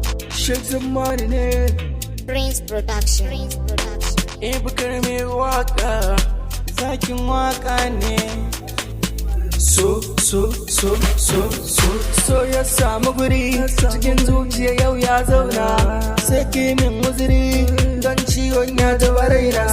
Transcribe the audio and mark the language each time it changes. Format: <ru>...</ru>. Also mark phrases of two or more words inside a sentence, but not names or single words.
<en>Shake the money</en> <ha>ne. Prince Production. Prince Production. Eh, Bukar mai waka. Zakin waka ne. So, so, so, so, so, so ya samu guri cikin zuciya yau ya zauna. Sai ki min uzuri don ciwon ya taɓa raina.</ha>